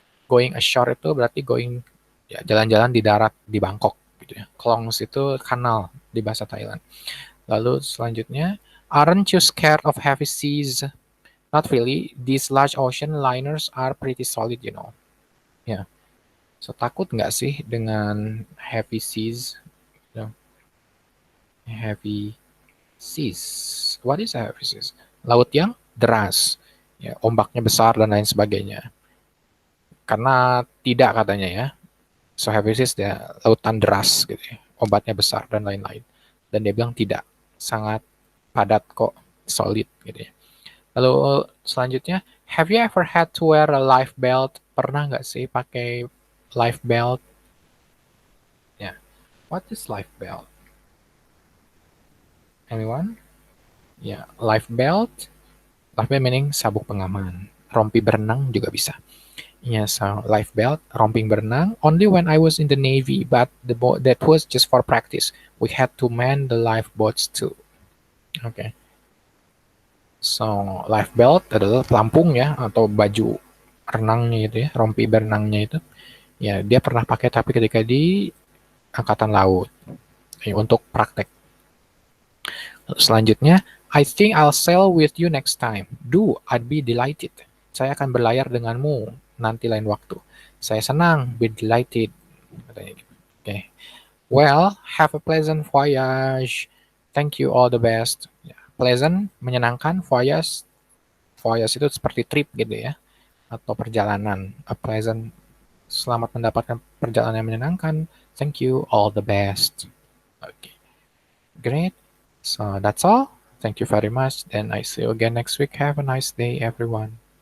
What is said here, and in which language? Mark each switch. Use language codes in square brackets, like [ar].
[en] Going ashore [id] itu berarti going ya jalan-jalan di darat di Bangkok gitu ya. Klongs itu kanal di bahasa Thailand. Lalu selanjutnya, [en] aren't you scared of heavy seas? Not really. These large ocean liners are pretty solid, you know. [id] Ya. So takut nggak sih dengan heavy seas? [en] You know? Heavy seas. What is a heavy seas? [id] Laut yang deras. Ya, ombaknya besar dan lain sebagainya. Karena tidak katanya ya. [en] So heavy seas [id] ya lautan deras gitu ya. Ombaknya besar dan lain-lain. Dan dia bilang tidak. Sangat padat kok, solid gitu ya. Lalu selanjutnya, [en] have you ever had to wear a life belt [id] Pernah nggak sih pakai [en] life belt? Ya, what is life belt? Anyone? Ya, life belt. Life belt meaning [id] sabuk pengaman. Rompi berenang juga bisa. [en] Yeah, so life belt, [id] romping berenang, [en] only when I was in the Navy, but the boat that was just for practice. We had to man the lifeboats too. Okay. [id] So, life belt adalah pelampung ya, atau baju renangnya gitu ya, rompi berenangnya itu. Ya, dia pernah pakai tapi ketika di angkatan laut. Untuk praktek. Selanjutnya, [en] I think I'll sail with you next time. Do, I'd be delighted. [id] Saya akan berlayar denganmu nanti lain waktu. Saya senang, [en] be delighted. [id] Katanya gitu. Oke. [en] Well, have a pleasant voyage. Thank you, all the best. [id] Ya, pleasant, menyenangkan. Voyage, voyage itu seperti trip gitu ya, atau perjalanan. [en] A pleasant, [id] selamat mendapatkan perjalanan yang menyenangkan. [en] Thank you, all the best. Okay, great. So that's all. Thank you very much. Then I see you again next week. Have a nice day, everyone.